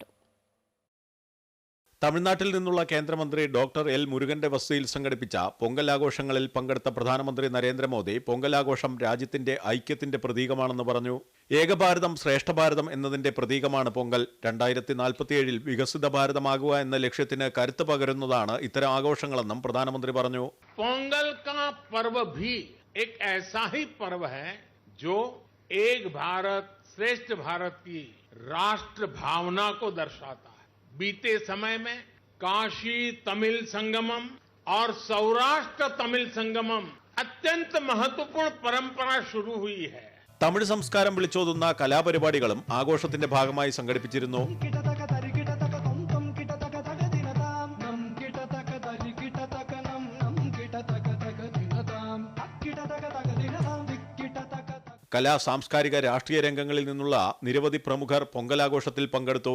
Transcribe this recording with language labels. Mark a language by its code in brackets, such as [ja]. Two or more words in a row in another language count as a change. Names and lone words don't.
[ml] തമിഴ്നാട്ടിൽ നിന്നുള്ള കേന്ദ്രമന്ത്രി ഡോക്ടർ എൽ മുരുകന്റെ വസതിയിൽ സംഘടിപ്പിച്ച പൊങ്കൽ ആഘോഷങ്ങളിൽ പങ്കെടുത്ത പ്രധാനമന്ത്രി നരേന്ദ്രമോദി പൊങ്കൽ ആഘോഷം രാജ്യത്തിന്റെ ഐക്യത്തിന്റെ പ്രതീകമാണെന്ന് പറഞ്ഞു. ഏകഭാരതം ശ്രേഷ്ഠ ഭാരതം എന്നതിന്റെ പ്രതീകമാണ് പൊങ്കൽ. 2047 വികസിത ഭാരതമാകുക എന്ന ലക്ഷ്യത്തിന് കരുത്ത് പകരുന്നതാണ് ഇത്തരം ആഘോഷങ്ങളെന്നും പ്രധാനമന്ത്രി പറഞ്ഞു. [hi] पोंगल का पर्व भी एक ऐसा ही पर्व है जो एक भारत श्रेष्ठ भारत की राष्ट्र भावना को दर्शाता है. बीते समय में काशी तमिल संगमम और सौराष्ट्र तमिल संगमम अत्यंत महत्वपूर्ण परंपरा शुरू हुई है. [ml] തമിഴ് സംസ്കാരം വിളിച്ചോതുന്ന കലാപരിപാടികളും ആഘോഷത്തിന്റെ ഭാഗമായി സംഘടിപ്പിച്ചിരുന്നു. കലാ, സാംസ്കാരിക, രാഷ്ട്രീയ രംഗങ്ങളിൽ നിന്നുള്ള നിരവധി പ്രമുഖർ പൊങ്കലാഘോഷത്തിൽ പങ്കെടുത്തു.